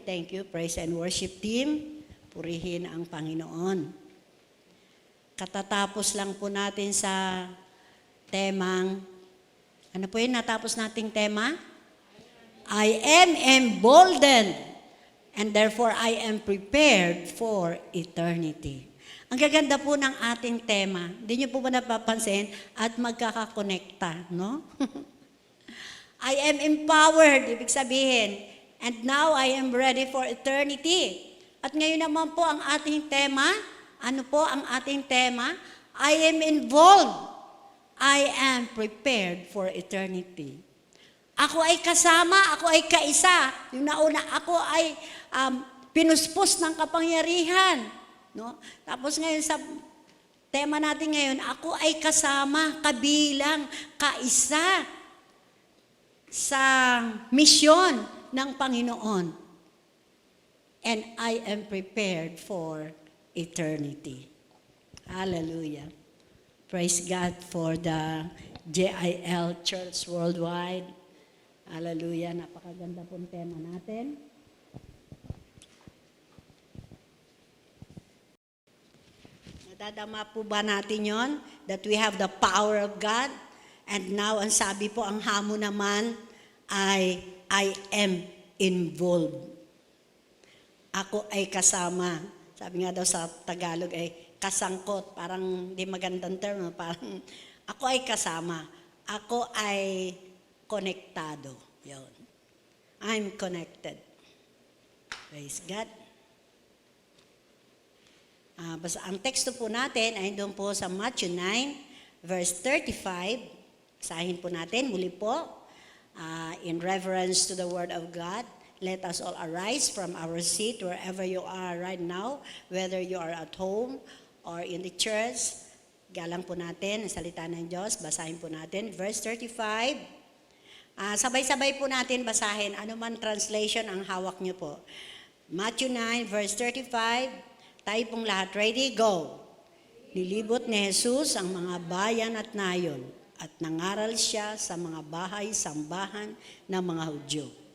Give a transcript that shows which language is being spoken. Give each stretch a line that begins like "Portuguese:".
English: Thank you, praise and worship team.
Filipino: Purihin ang Panginoon. Katatapos lang po natin sa temang, ano po yun natapos nating tema?
English: I am emboldened, and therefore I am prepared for eternity.
Filipino: Ang gaganda po ng ating tema. Hindi niyo po ba napapansin? At magkakakonekta, no?
English: I am empowered,
Filipino: ibig sabihin.
English: And now I am ready for eternity.
Filipino: At ngayon naman po ang ating tema. Ano po ang ating tema?
English: I am involved. I am prepared for eternity.
Filipino: Ako ay kasama, ako ay kaisa. Yung nauna, ako ay pinuspos ng kapangyarihan. No? Tapos ngayon sa tema natin ngayon, ako ay kasama, kabilang, kaisa sa misyon ng Panginoon.
English: And I am prepared for eternity. Hallelujah. Praise God for the JIL Church Worldwide. Hallelujah.
Filipino: Napakaganda pong tema natin. Nadadama po ba natin yon?
English: That we have the power of God? And now,
Filipino: ang sabi po, ang hamon naman ay
English: I am involved.
Filipino: Ako ay kasama. Sabi nga daw sa Tagalog ay kasangkot. Parang di magandang term. Parang ako ay kasama. Ako ay konektado. Yun.
English: I'm connected. Praise God.
Filipino: Basta ang teksto po natin ay doon po sa Matthew 9, verse 35. Basahin po natin muli po.
English: In reverence to the Word of God, let us all arise from our seat wherever you are right now, whether you are at home or in the church.
Filipino: Galang po natin ang salita ng Diyos. Basahin po natin. Verse 35. Sabay-sabay po natin basahin. Ano man translation ang hawak niyo po. Matthew 9, verse 35. Tayo pong lahat.
English: Ready? Go.
Filipino: Nilibot ni Jesus ang mga bayan at nayon at nangaral siya sa mga bahay-sambahan ng mga Hudyo.